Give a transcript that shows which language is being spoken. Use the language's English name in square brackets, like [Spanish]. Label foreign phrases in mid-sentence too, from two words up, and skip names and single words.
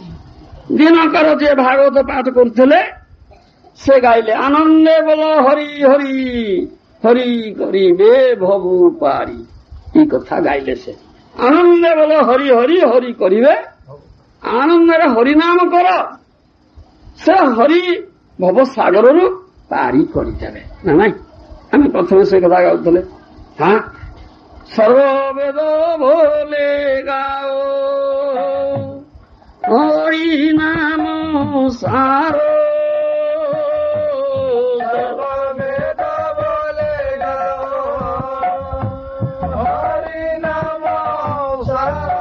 [Odia] ଦିନକର ଯିଏ ଭାଗବତ ପାଠ କରୁଥିଲେ ସେ ଗାଇଲେ, ଆନନ୍ଦେ ବୋଲ ହରି ହରି ହରି କରିବେ ଭବୁ ପାରି। এই କଥା ଗାଇଲେ ସେ। ଆନନ୍ଦେ ବୋଲ ହରି ହରି ହରି କରିବେ, ଆନନ୍ଦରେ ହରିନାମ କର, ସେ ହରି ଭବ ସାଗରରୁ ପାରି କରିଦେବେ। ନା ନାଇଁ, ଆମେ ପ୍ରଥମେ ସେ କଥା ଗାଉଥିଲେ। [Bangla] সর্ববেদ বলে গাও হরি নাম সার, সর্ববেদ বলে গাও হরি নাম সার,